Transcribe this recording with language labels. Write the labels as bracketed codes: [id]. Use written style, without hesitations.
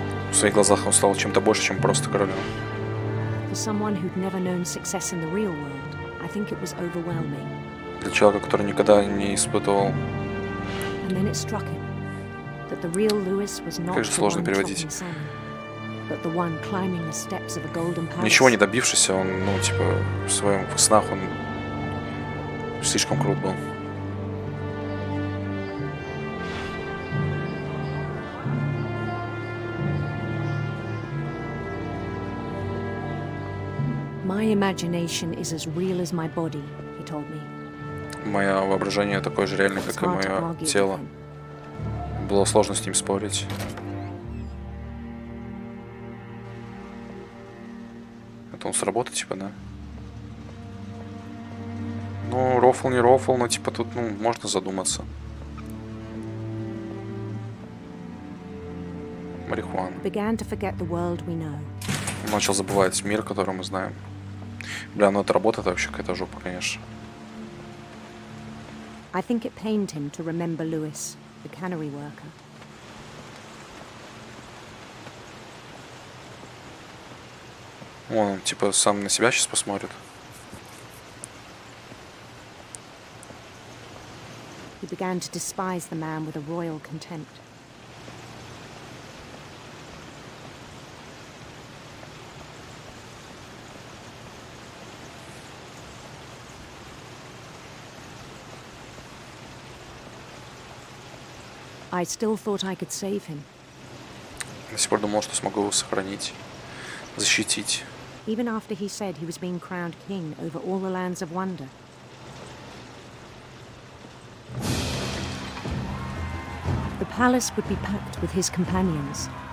[ru] В своих глазах он стал чем-то больше, чем просто королем. [en] For someone who'd never known success in the real world, I think it was overwhelming. [ru] Для человека, который никогда не испытывал. [en] And then it struck him that the real Lewis was not the one chopping salmon, but the one climbing the steps of a golden palace. [ru] Ничего не добившийся, он, ну, типа, в своем снах он слишком крут был. [en] My imagination is as real as my body, he told me. [ru] Мое воображение такое же реальное, как и мое тело. Было сложно с ним спорить. Это он сработает, типа, да? Ну, рофл не рофл, но типа тут, ну, можно задуматься. Марихуана. [en] Began to forget the world we know. [ru] Начал забывать мир, который мы знаем. Бля, ну это работа, это вообще какая-то жопа, конечно. [en] I think it pained him to remember Lewis, the cannery worker. [ru] Он, типа, сам на себя сейчас посмотрит. [en] He began to despise the man with a royal contempt. I still thought I could save him. [ru] До сих пор думал, что смогу его сохранить, защитить. [en] Even after he said he was being crowned king over all the lands of wonder. The palace would be packed with his companions.